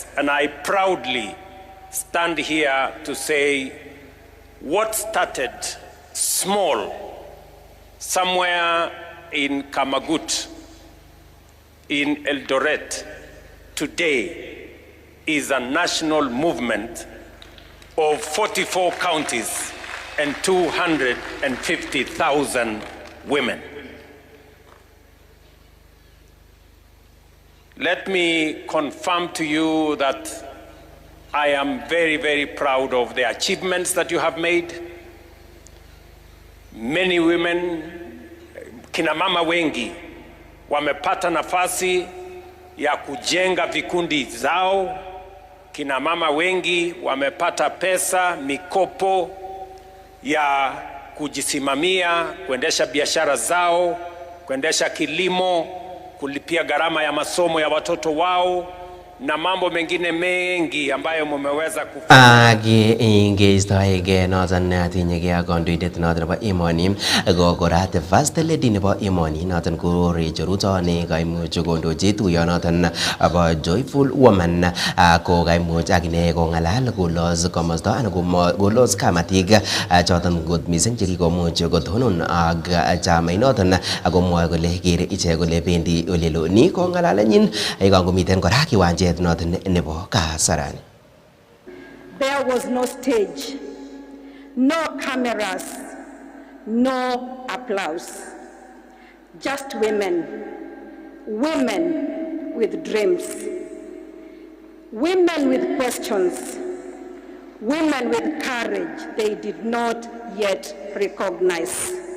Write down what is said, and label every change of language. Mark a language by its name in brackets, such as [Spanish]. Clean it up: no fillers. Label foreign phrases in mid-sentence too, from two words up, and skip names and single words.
[English] And I proudly stand here to say what started small somewhere in Kamagut, in Eldoret, today is a national movement of 44 counties and 250,000 women. Let me confirm to you that I am very, very proud of the achievements that you have made. Many women, [Swahili] kina mama wengi, wamepata nafasi ya kujenga vikundi zao. Kina mama wengi wamepata pesa, mikopo ya kujisimamia, kuendesha biashara zao, kuendesha kilimo, kulipia gharama ya masomo ya watoto wao na mambo mengine mengi ambayo mumeweza kufanya. [Kalenjin] Age ingeistoege noton atinyege ak kandoindet noton nebo emoni kokorat [English] first lady [Kalenjin] nebo emoni noton ko Rachel Ruto ne kaimuch kondochi tuyonoton nebo Joyful Woman ko kaimuch akine kong'alal kolos komosto anan kolos kamatik choton kot mising chekikomuch kotonon ak chamainoton akomwoe kole kere ichek kole bendi olelo. Ni ko ng'alalenyin yekangomiten kora kiwanjet noton nebo Kasarani. [English] There was no stage, no cameras, no applause. Just women with dreams, women with questions, women with courage they did not yet recognize.